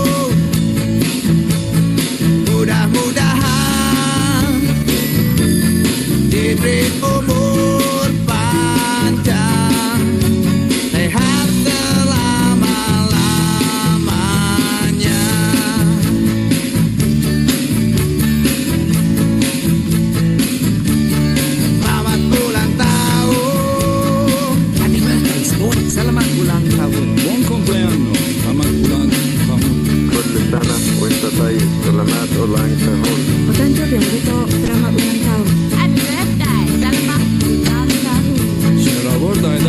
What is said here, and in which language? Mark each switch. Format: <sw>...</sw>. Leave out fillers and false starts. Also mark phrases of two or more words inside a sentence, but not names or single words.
<id>Mudah-mudahan diberi umur panjang, sehat selama-lamanya. Selamat ulang tahun. Selamat ulang tahun.</id> <it>Buon compleanno,</it> <id>selamat ulang tahun.</id> <ar>كل سنة وانت طيب.</ar> <id>selamat ulang tahun. Otanto Benedito, selamat ulang tahun.</id> <en>Happy birthday,</en> <id>selamat ulang tahun. Selamat</id>